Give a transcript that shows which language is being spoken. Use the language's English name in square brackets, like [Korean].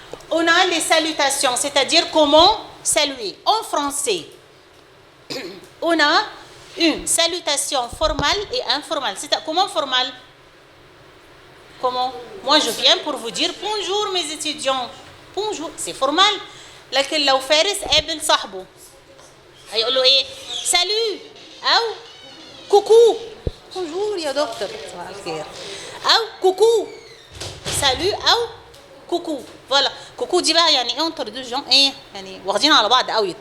[French] On a les salutations, c'est-à-dire comment saluer. En français, on a une salutation formelle et informelle. Comment formelle? Comment? Moi, je viens pour vous dire bonjour mes étudiants. Bonjour, c'est formel. [Arabic] لكن لو فارس قابل صاحبه هيقول له ايه؟ salut او coucou. Bonjour يا دكتور. صباح الخير. او coucou. [French] salut او coucou. Voilà. [Arabic] coucou دي بقى يعني [French] entre deux gens [Arabic] ايه؟ يعني واخدين على بعض قوي.